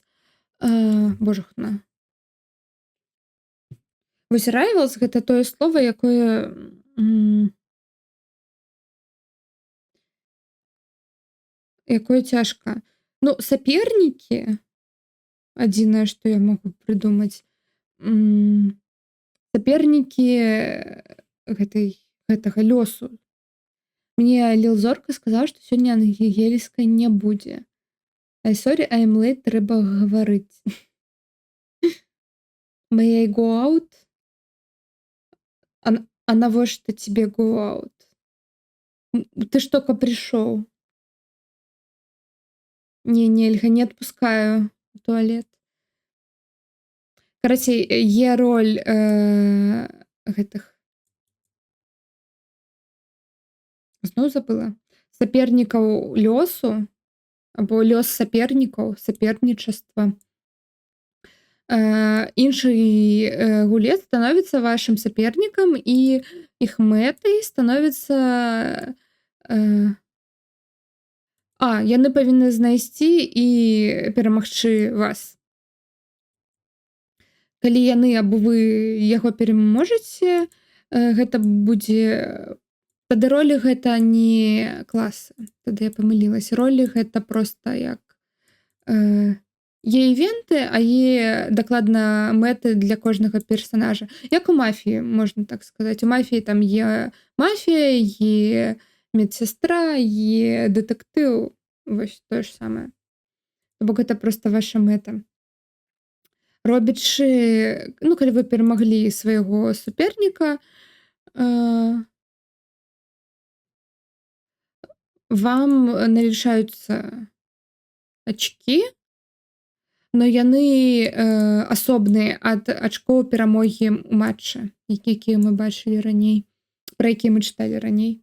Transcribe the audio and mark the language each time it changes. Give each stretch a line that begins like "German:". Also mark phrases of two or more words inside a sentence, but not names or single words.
Belarusian: Божахна. Вось Rivals — гэта тое слова, якое цяжка. Сапернікі, адзінае, што я магу прыдумаць, сапернікі гэтага лёсу. Мне Лил Зорка сказаў, што сёння ангельскай не будзе.
English: I sorry, I'm late,
Belarusian: трэба гаварыць.
English: May I go out?
Belarusian: А навошта тебе
English: go out?
Russian: Ты ж только пришёл. Не, нельга, не отпускаю в туалет.
Belarusian: Карацей, є роль гэтых... Зноў забыла. Сапернікаў лёсу, або лёс сапернікаў, сапернічаства. Іншы гулец становіцца вашым сапернікам, і іх мэтай становіцца... яны павінны знайсці і перамагчы вас. Калі яны або вы яго пераможаце, гэта будзе... Тады ролі гэта не класы. Тады я памылілася. Ролі гэта проста як... Є івенты, а є дакладна мэты для кожнага персанажа. Як у мафіі, можна так сказаць. У мафіі там є мафія, є медсестра, є дэтэктыў. Вось тое ж самае. Бо гэта проста ваша мэта. Робячы, калі вы перамаглі свайго суперніка, вам налічаюцца ачкі, но яны асобныя ад ачкоў перамогі ў матчы, якія мы бачылі раней, пра якія мы чыталі раней.